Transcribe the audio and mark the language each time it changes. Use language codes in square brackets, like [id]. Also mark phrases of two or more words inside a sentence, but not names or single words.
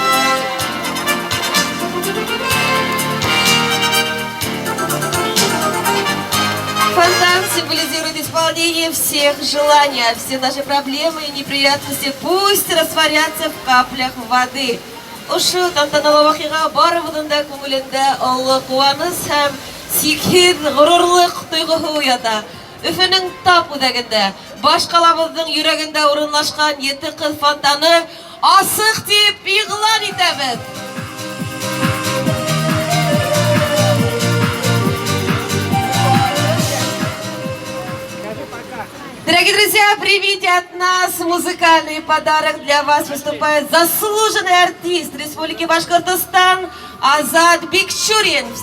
[ru] Фонтан символизирует исполнение всех желаний, а все наши проблемы и неприятности пусть растворятся в каплях воды. [ba] Ушу тантаналы вакыйга барыбыздың да күңелендә олы куаныс һәм сикһез горурлык тойгыһы уята. Өфөнең тап үзәгендә, баш калабызның йөрәгендә урынлашкан 7 кыз фонтаны асык дип игълан итәбез. [ru] Дорогие друзья, примите от нас музыкальный подарок. Для вас выступает заслуженный артист Республики Башкортостан Азат Бикчурин.